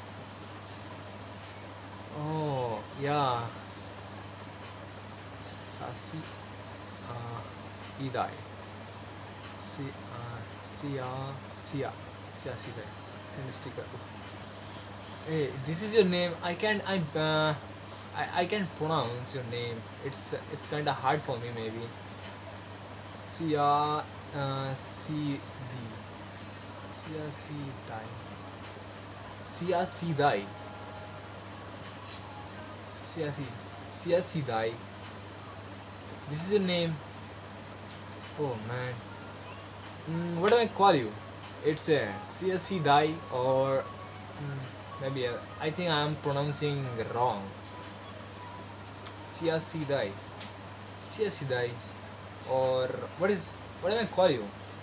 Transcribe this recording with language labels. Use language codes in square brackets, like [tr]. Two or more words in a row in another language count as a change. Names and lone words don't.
[en] Oh yeah, Sasi Idai. Si Sia Sia Sia Sidai. Send sticker. Hey, this is your name. I can pronounce your name. It's kind of hard for me maybe. Sia C D Sia Sidai. Sia Sidai. Sia Sia Sidai. This is your name. Oh man. What do I call you? It's a CSC die or maybe I think I am pronouncing wrong. Siasidai, Siasidai, or what am I call you?